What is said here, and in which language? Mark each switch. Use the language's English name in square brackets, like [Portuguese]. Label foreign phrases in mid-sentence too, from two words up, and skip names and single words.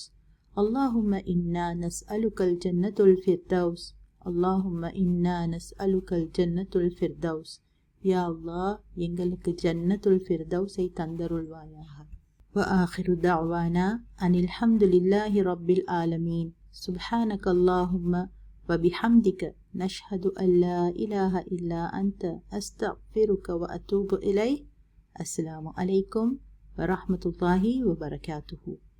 [Arabic] اللهم إنا نسألك جنة الفردوس. اللهم إنا نسألك جنة الفردوس. يا الله, [Tamil] எங்களுக்கு [Arabic] جنة الفردوس [Tamil] தந்தருள்வாயாக. [Arabic] وآخر دعوانا أن الحمد لله رب العالمين. سبحانك اللهم وبحمدك نشهد أن لا إله إلا أنت أستغفرك وأتوب إليه. السلام عليكم ورحمة الله وبركاته.